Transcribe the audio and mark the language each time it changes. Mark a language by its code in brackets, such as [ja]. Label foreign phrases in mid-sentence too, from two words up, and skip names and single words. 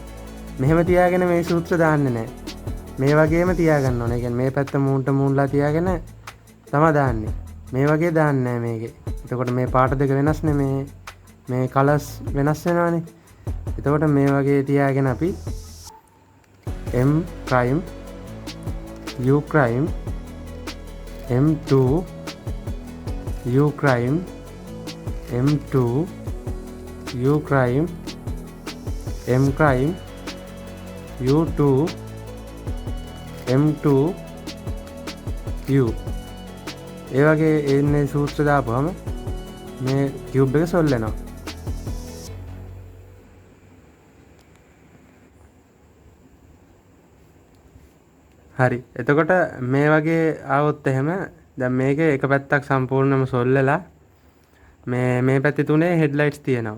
[si] මෙහෙම තියාගෙන මේ සූත්‍ර දාන්නේ නැහැ. මේ වගේම තියාගන්න ඕනේ. ඒ කියන්නේ මේ පැත්ත මූණට මූණලා තියාගෙන තමයි දාන්නේ. මේ වගේ දාන්නේ නැහැ මේකේ. එතකොට මේ පාට දෙක වෙනස්නේ මේ කලර්ස් වෙනස් වෙනවානේ. එතකොට මේ වගේ තියාගෙන අපි [en] M crime U crime M2 U crime M2 U crime M crime U2 M2 U. [si] ඒ වගේ එන්නේ සූත්‍ර දාපුවම මේ කියුබ් එක සොල්ව් වෙනවා. හරි. එතකොට මේ වගේ ආවොත් එහෙම දැන් මේකේ එක පැත්තක් සම්පූර්ණයෙන්ම සොල්වලා මේ පැත්තේ තුනේ හෙඩ්ලයිට්ස් තියෙනවා.